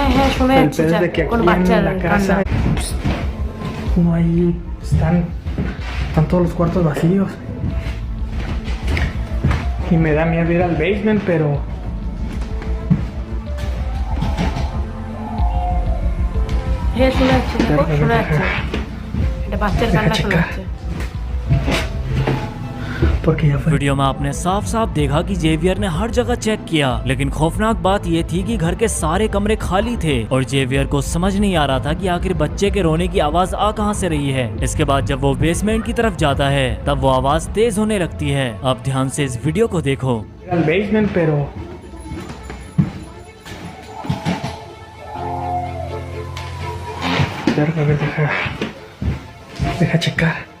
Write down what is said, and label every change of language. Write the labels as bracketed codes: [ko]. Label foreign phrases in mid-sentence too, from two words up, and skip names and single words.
[bn] শোনা [es] El [bn] যাচ্ছে [es] pedo es de que [bn] কোন [es] aquí [bn] বাচ্চার [es] en la [bn] কান্না। [es] casa, uno ahí están todos los cuartos vacíos. Y me da miedo ir al basement, pero [bn] হ্যাঁ শোনা যাচ্ছে, দেখো [es] Déjame [bn] শোনা যাচ্ছে, [es] checar. [bn] এটা বাচ্চার [es] Deja [bn] কান্না শোনা [es] checar. [bn] যাচ্ছে। [es] porque ya fue. [hi] वीडियो में आपने साफ साफ देखा कि जेवियर ने हर जगह चेक किया, लेकिन खौफनाक बात यह थी कि घर के सारे कमरे खाली थे और जेवियर को समझ नहीं आ रहा था कि आखिर बच्चे के रोने की आवाज आ कहां से रही है। इसके बाद जब वो बेसमेंट की तरफ जाता है तब वो आवाज तेज होने लगती है। अब ध्यान से इस वीडियो को देखो। [es] Ir al basement, pero Déjame, deja checar.